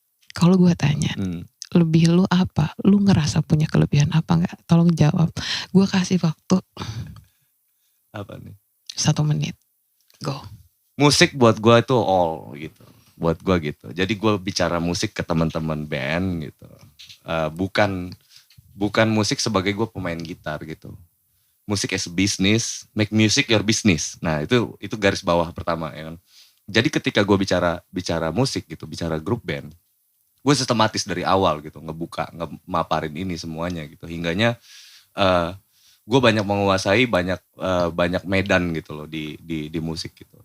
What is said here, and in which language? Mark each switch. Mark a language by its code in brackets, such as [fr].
[id] Kalau gue tanya, lebih lu apa? Lu ngerasa punya kelebihan apa enggak? Tolong jawab. Gue kasih waktu. Apa nih? 1 menit. Go. Musik buat gue itu all gitu. Buat gue gitu. Jadi gue bicara musik ke teman-teman band gitu. Bukan musik sebagai gue pemain gitar gitu. [en] Musik as a business, make music your business. [id] Nah itu garis bawah pertama ya kan. Jadi ketika gue bicara musik gitu, bicara grup band, gue sistematis dari awal gitu, ngemaparin ini semuanya gitu. Hingganya gue banyak menguasai banyak medan gitu loh di musik gitu.